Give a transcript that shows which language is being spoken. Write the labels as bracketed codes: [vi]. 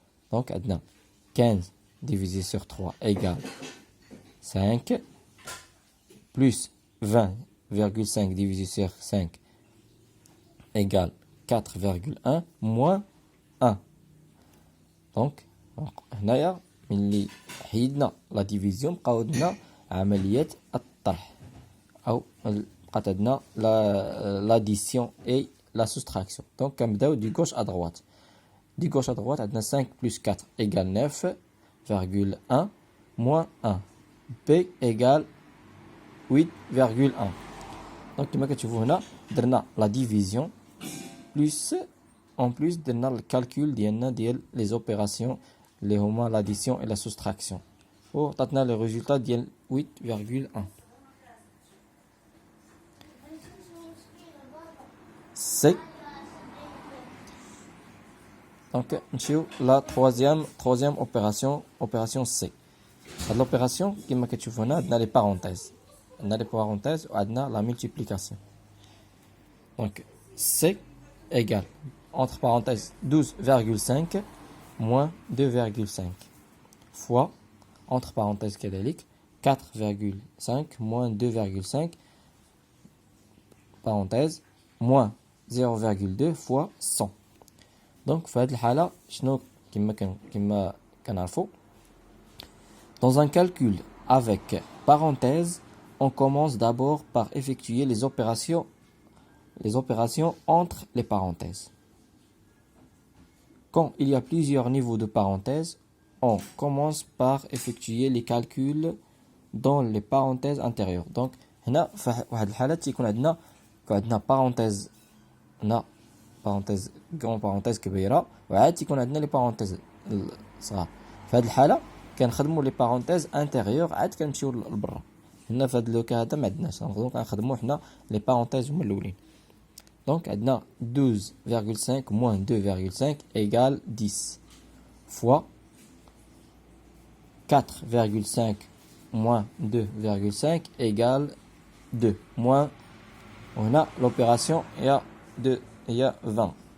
[fr] Donc, 15 divisé sur 3 égale 5 plus 20,5 divisé sur 5 égale 4,1 moins 1. [ar] Donc, هنايا ملي حيدنا لا ديفيزيون بقاو عندنا عملية الطرح، أو بقات عندنا [fr] l'addition et la soustraction. Donc [ar] كنبداو [fr] du gauche à droite. Du gauche à droite [ar] عندنا [fr] 5 plus 4 égale 9,1 moins 1. B égale 8,1. Donc [ar] كما كتشوفوا هنا درنا [fr] la division plus en plus [ar] درنا الكالكول ديالنا ديال [fr] les opérations [ar] اللي هما [fr] l'addition et la soustraction، [ar] وعطاتنا [fr] le résultat [ar] ديال [fr] 8,1. C. Donc, [ar] نمشيو [fr] la troisième opération C. [ar] هاد [fr] l'opération [ar] كما كتشوفوا هنا عندنا [fr] les parenthèses [ar] وعندنا [fr] la multiplication. Donc C égale entre parenthèses 12,5 moins 2,5 fois entre parenthèses [ar] كذلك [fr] 4,5 moins 2,5 parenthèse moins 0,2 fois 100. Donc [ar] في هذه الحالة شنو كما كنعرفوا؟ [fr] Dans un calcul avec parenthèse, on commence d'abord par effectuer les opérations entre les parenthèses. Quand il y a plusieurs niveaux de parenthèses, on commence par effectuer les calculs dans les parenthèses intérieures. [ar] Donc هنا في واحد الحالات تيكون عندنا parenthèse هنا [fr] parenthèse grand parenthèse [ar] كبيره وعاد تيكون عندنا لي parenthèse صغار. في هذه الحاله كنخدموا لي [fr] parenthèse intérieures [ar] عاد كنمشيو لبرا. هنا في هذا لوكا هذا ما عندناش كنخدموا حنا لي parenthèse هما الاولين. [fr] Donc [ar] عندنا [fr] 12,5 moins 2,5 égale 10 fois 4,5 moins 2,5 égale 2 moins on a l'opération il y a 20